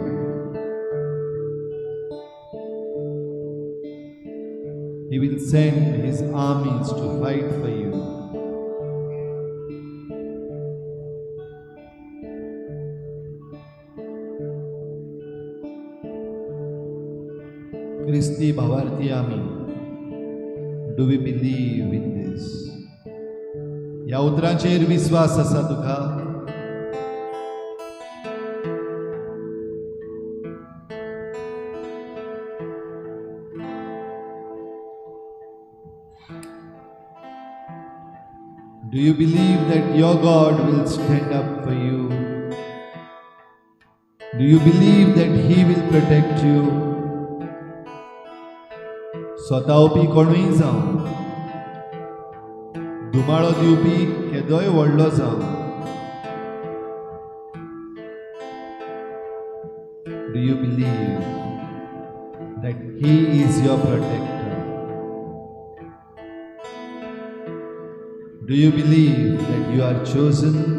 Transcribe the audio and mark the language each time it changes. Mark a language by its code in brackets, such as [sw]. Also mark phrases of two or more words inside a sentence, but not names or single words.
[en] He will send His armies to fight for you. [kok] Christi भावार्थी आम्ही. [en] Do we believe in this? [kok] या उतरांचेर विश्वास आसा तुका? [en] Do you believe that your God will stand up for you? Do you believe that He will protect you? [kok] स्वतावपी कोणूय जावं, धुमाळो दिवपी केदोय व्हडलो जावं. [en] Do you believe that He is your protector? Do you believe that you are chosen?